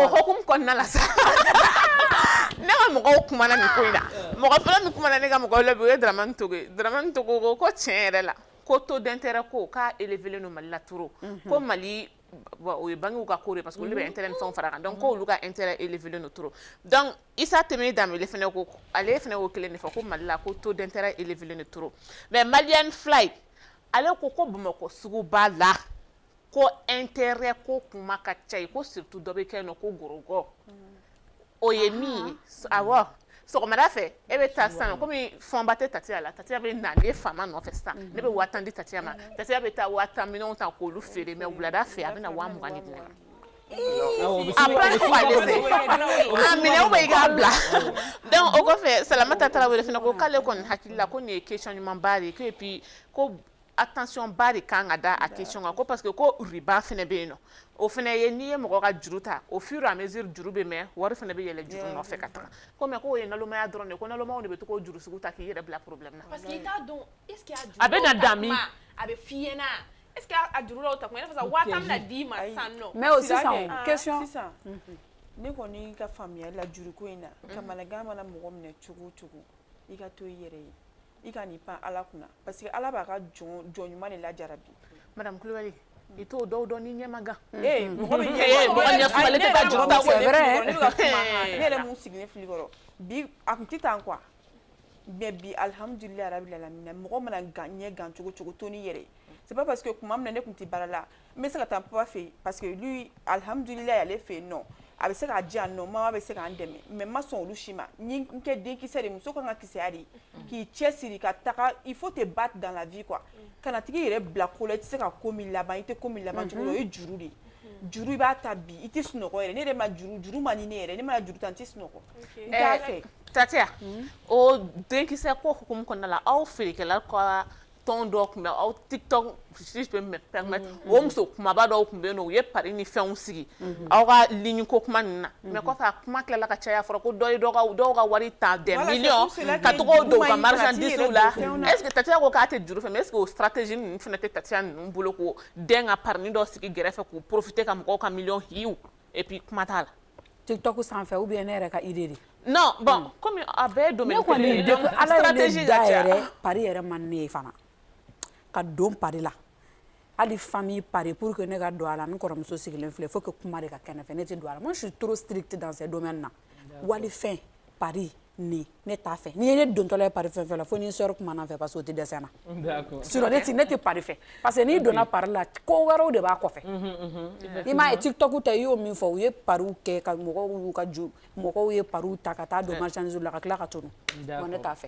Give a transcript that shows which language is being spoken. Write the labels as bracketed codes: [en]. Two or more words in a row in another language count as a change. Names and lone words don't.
[bm] o hukumu kɔnɔna la sa ne ka mɔgɔw kumana nin ko in na mɔgɔ fɔlɔ min kumana ne ka mɔgɔw la bi o ye Dramane Togo ko tiɲɛ yɛrɛ la ko [fr] taux d'intérêt [bm] ko k'a élevé len don Mali la trop ko Mali o ye bangew ka ko de [fr] parce que [bm] olu bɛ intérêt ni fɛnw fara kan donc ko olu ka intérêt élevé no trop donc Issa Temi Dembélé fɛnɛ ko ale fɛnɛ ko kelen de fɔ ko Mali la ko [fr] taux d'intérêt élevé [bm] no trop mais Malian Fly ale ko Bamakɔ sugu ba la ko intérêt ko kuma ka ca ko surtout dɔ bɛ kɛ no ko Gorogɔ o ye min awɔ sɔgɔmada fɛ e bɛ taa sisan komi fɔnba tɛ Tatiya la Tatiya bɛ na ne faama nɔfɛ sisan ne bɛ 5000 di Tatiya ma Tatiya bɛ taa 50 millions ta k'olu feere mais wulada fɛ a bɛ na 20 di ne ma après ko ale fɛ minɛnw bɛ i k'a bila donc o kɔfɛ Salamata Tarawele fana ko k'ale kɔni hakili la ko nin ye question ɲumanba de ye ko [fr] et puis [bm] ko attention ba de kan ka da a question kan ko [fr] parce que [bm] ko riba fana bɛ yen nɔ o fana ye n'i ye mɔgɔ ka juru ta [fr] au fur et à mesure [bm] juru bɛ mɛn wari fana bɛ yɛlɛ juru nɔfɛ ka taga ko mais k'o ye nalomaya dɔrɔn de ko nalomaw de bɛ to k'o juru sugu ta k'i yɛrɛ bila problème na. [fr] parce que [bm] i t'a dɔn [fr] est ce que [bm] a bɛ na dan min a bɛ f'i ɲɛna [fr] est ce que [bm] a juru dɔw ta kuma i n'a fɔ sisan 5000 bɛna d'i ma sisan nɔ. [fr] mais aussi sisan question [bm] sisan ne kɔni ka faamuyali la juruko in na kamanagan mana mɔgɔ minɛ cogo o cogo i ka to i yɛrɛ ye i ka n'i pan Ala kunna [fr] parce que [bm] Ala b'a ka jɔn ɲuman de lajarabi. madame Kulibali i t'o dɔw dɔn ni ɲɛ ma gan. mɔgɔ ɲɛ sumalen tɛ ka juru ta ko ne bɛ ka kuma ne yɛrɛ mun sigilen fili kɔrɔ bi a kun tɛ tan [fr] quoi mais [bm] bi [ar] الحمد لله رب العالمين [bm] mɔgɔ mana ɲɛ gan cogo cogo to ni yɛrɛ c'est [fr] pas parce que [bm] kuma min na ne kun tɛ baara la n bɛ se ka taa papa fɛ yen [fr] parce que lui [bm] alhamdulilayi ale fɛ yen nɔ a bɛ se k'a di yan nɔ mama bɛ se k'an dɛmɛ mais n ma sɔn olu si ma n kɛ denkisɛ de muso kan ka kisɛya de k'i cɛsiri ka taga [fr] il faut te battre dans la vie quoi [bm] kana tigi yɛrɛ bila ko la i tɛ se ka ko min laban i tɛ ko min laban cogo dɔ o ye juru de ye juru i b'a ta bi i tɛ sunɔgɔ yɛrɛ ne yɛrɛ ma juru ma ni ne yɛrɛ ne mana juru ta n tɛ sunɔgɔ n t'a fɛ. Tatiya o denkisɛ ko hukumu kɔnɔna la aw feerekɛla ka tɔn dɔw tun bɛ aw TikTok [fr] si je peux me permettre [bm] o muso kumaba dɔw tun bɛ yen nɔ u ye pari ni fɛnw sigi aw ka ligne ko kuma ninnu na mais kɔfɛ a kuma tilala ka caya fɔra ko dɔw ye dɔw ka wari ta [fr] des millions [bm] ka tɔgɔ don u ka marchandise la [fr] est ce que [bm] Tatiya ko k'a tɛ juru fɛ mais [fr] est ce que [bm] o stratégie ninnu fana tɛ Tatiya ninnu bolo ko den ka pari dɔ sigi gɛrɛfɛ k'u profiter ka mɔgɔw ka millions hiw [fr] et puis [bm] kuma t'a la. TikTok sanfɛ [fr] ou bien [bm] ne yɛrɛ ka idée de. [fr] non bon comme [bm] a bɛɛ [fr] domaine [bm] kelen ye donc stratégie ka ca pari yɛrɛ man ne ye fana ka don pari la hali famille pari [fr] pour que [bm] ne ka don a la ne kɔrɔmuso sigilen filɛ faut que kuma de ka kɛnɛ fɛ ne tɛ don a la [fr] moi je suis trop stricte dans ces domaines [bm] na wali fɛn pari ni ne t'a fɛ n'i ye ne dontɔla ye pari fɛn fɛn la fo ni n sœur kuma na fɛ [fr] parce que [bm] o tɛ dɛsɛ na sinon ne tɛ pari fɛ [fr] parce que [bm] n'i donna pari la ko wɛrɛw de b'a kɔfɛ i m'a ye TikTok ta i y'o min fɔ u ye pariw kɛ ka mɔgɔw ye pariw ta ka taa don marchandise la ka tila ka tunu bon ne t'a fɛ.